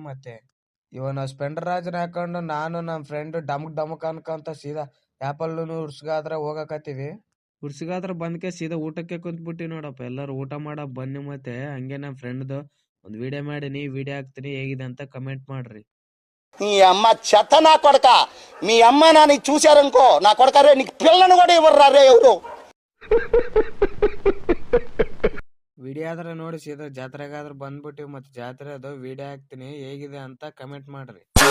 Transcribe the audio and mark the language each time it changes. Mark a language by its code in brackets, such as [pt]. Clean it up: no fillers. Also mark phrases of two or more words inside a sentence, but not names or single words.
[kn] ಮತ್ತೆ ಇವನ ಸ್ಪೆಂಡರ್ ರಾಜನ ಹಾಕೊಂಡು ನಾನು ನಮ್ಮ ಫ್ರೆಂಡ್ ಡಮಕ್ ಅನ್ಕೊಂತ ಸೀದಾ ಆಪಲ್ ಉರ್ಸ್ಗಾದ್ರೆ ಹೋಗಕತ್ತೀವಿ. ಉರ್ಸ್ಗಾದ್ರೆ ಬಂದ್ಕೆ ಸೀದಾ ಊಟಕ್ಕೆ ಕುಂತ್ಬಿಟ್ಟಿವಿ ನೋಡಪ್ಪ. ಎಲ್ಲರೂ ಊಟ ಮಾಡಕ್ ಬನ್ನಿ. ಮತ್ತೆ ಹಂಗೆ ನಮ್ಮ ಫ್ರೆಂಡ್ದು ಒಂದು ವಿಡಿಯೋ ಮಾಡೀನಿ, ವಿಡಿಯೋ ಹಾಕ್ತೀನಿ, ಹೇಗಿದೆ ಅಂತ కమెంట్ ಮಾಡ್ರಿ. [te] నీ అమ్మ చెత్త నా కొడక, మీ అమ్మ నాని చూశారనుకో నా కొడక, రే నీకు పిల్లను కూడా ఇవ్వరు రే ఎవరు. [kn] ವಿಡಿಯೋ ಆದ್ರೆ ನೋಡಿ, ಸೀದಾ ಜಾತ್ರೆಗಾದ್ರೆ ಬಂದ್ಬಿಟ್ಟಿವಿ. ಮತ್ತೆ ಜಾತ್ರೆ ಅದು ವಿಡಿಯೋ ಹಾಕ್ತೀನಿ, ಹೇಗಿದೆ ಅಂತ ಕಮೆಂಟ್ ಮಾಡ್ರಿ.